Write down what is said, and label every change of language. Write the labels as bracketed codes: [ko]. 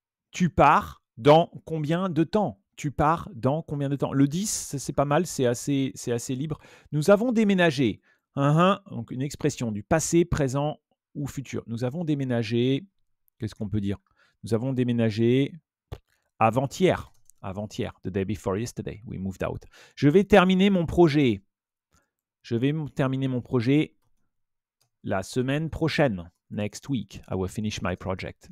[fr] Tu pars dans combien de temps? Tu pars dans combien de temps? Le 10, c'est pas mal, c'est assez libre. Nous avons déménagé. Donc une expression du passé, présent ou futur. Nous avons déménagé. Qu'est-ce qu'on peut dire? Nous avons déménagé avant-hier. Avant-hier, [en] the day before yesterday, we moved out. [fr] Je vais terminer mon projet. Je vais terminer mon projet la semaine prochaine. [en] Next week, I will finish my project.